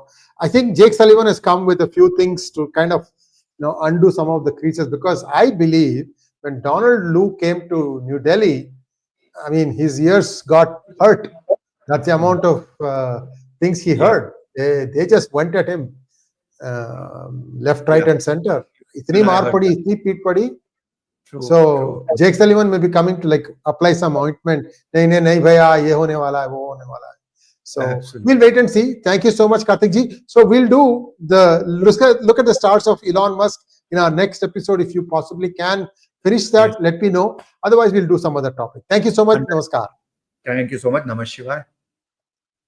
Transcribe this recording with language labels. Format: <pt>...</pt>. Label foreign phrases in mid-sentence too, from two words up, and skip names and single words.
<en>I think Jake Sullivan has come with a few things to kind of undo some of the creases, because I believe when Donald Lu came to New Delhi, I mean, his ears got hurt. That's the amount of things he heard. They just went at him left, right, and center.</en> <hi>इतनी मार पड़ी, इतनी पीट पड़ी.</hi> <en>So Jake Sullivan may be coming to apply some ointment.</en> <hi>नहीं भैया, ये होने वाला है, वो होने वाला है.</hi> <en>So absolutely, we'll wait and see. Thank you so much, Kaartik ji. So we'll do the look at the stars of Elon Musk in our next episode. If you possibly can finish that, let me know. Otherwise, we'll do some other topic. Thank you so much. Namaskar. Thank you so much. 𝗍𝗏.</en>